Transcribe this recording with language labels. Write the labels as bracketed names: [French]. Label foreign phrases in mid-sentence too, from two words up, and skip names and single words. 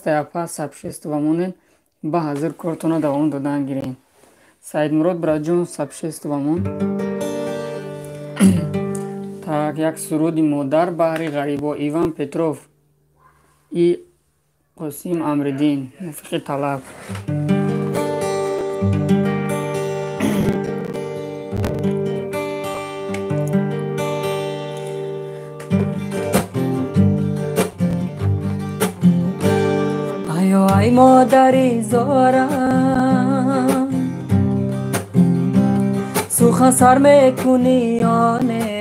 [Tajik] Апа сабшест ва монен ба ҳазир кортона давом додан гирен. Саидмурод браҷон сабшест ва мон. Так, як суруди модар баҳри ғарибо. Иван Петров и Қосим Амридин. Мувофиқи талаб. эй модари зорам сухан сар мекунӣ ё не